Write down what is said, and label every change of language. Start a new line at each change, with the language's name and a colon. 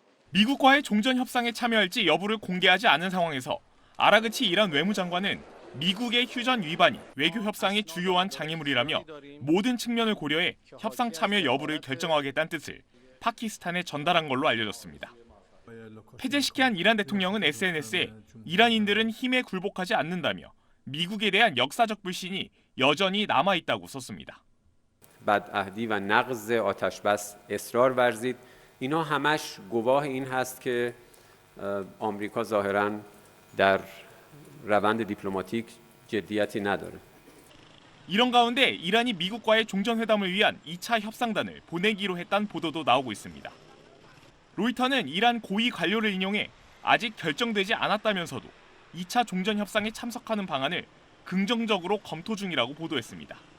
Korean: 미국과의 종전 협상에 참여할지 여부를 공개하지 않은 상황에서 아라그치 이란 외무장관은 미국의 휴전 위반이 외교 협상의 주요한 장애물이라며 모든 측면을 고려해 협상 참여 여부를 결정하겠다는 뜻을 파키스탄에 전달한 걸로 알려졌습니다. 패제시키한 이란 대통령은 SNS에 이란인들은 힘에 굴복하지 않는다며 미국에 대한 역사적 불신이 여전히 남아있다고 썼습니다.
Persian: بدعهدی و نقض آتشبس اصرار ورزید اینا همش گواه این هست که آمریکا ظاهراً در روند دیپلماتیک جدیتی نداره.
Korean: 이런 가운데 이란이 미국과의 종전회담을 위한 2차 협상단을 보내기로 했다는 보도도 나오고 있습니다. 로이터는 이란 고위 관료를 인용해 아직 결정되지 않았다면서도 2차 종전 협상에 참석하는 방안을 긍정적으로 검토 중이라고 보도했습니다.